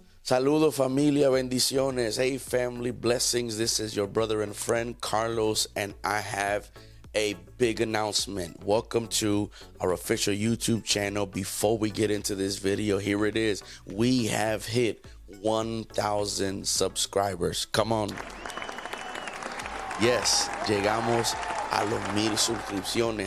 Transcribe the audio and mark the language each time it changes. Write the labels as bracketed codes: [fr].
[es] Saludos, familia, bendiciones. [en] Hey, family, blessings. This is your brother and friend, Carlos, and I have a big announcement. Welcome to our official YouTube channel. Before we get into this video, here it is. We have hit 1,000 subscribers. Come on. Yes, [es] llegamos a los 1,000 suscripciones.